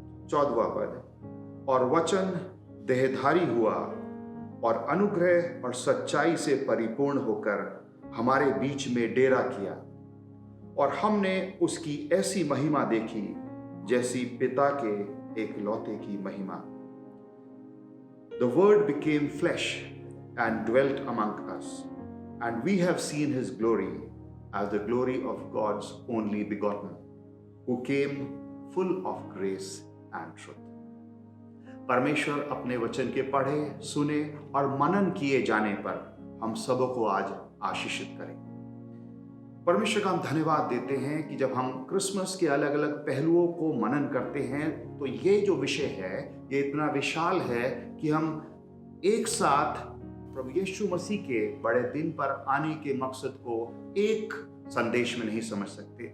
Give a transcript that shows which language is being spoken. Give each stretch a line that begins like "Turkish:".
Hindi: 14वां पद, और वचन देहधारी हुआ और अनुग्रह और सच्चाई से परिपूर्ण होकर हमारे बीच में डेरा किया और हमने उसकी ऐसी महिमा देखी जैसी पिता के एकलौते की महिमा।
English: The word became flesh and dwelt among us, and we have seen his glory as the glory of God's only begotten, who came full of grace and truth.
Hindi: परमेश्वर अपने वचन के पढ़े, सुने और मनन किए जाने पर हम सबों को आज आशीषित करें। परमेश्वर का हम धन्यवाद देते हैं कि जब हम क्रिसमस के अलग अलग पहलुओं को मनन करते हैं तो ये जो विषय है ये इतना विशाल है कि हम एक साथ प्रभु यीशु मसीह के बड़े दिन पर आने के मकसद को एक संदेश में नहीं समझ सकते।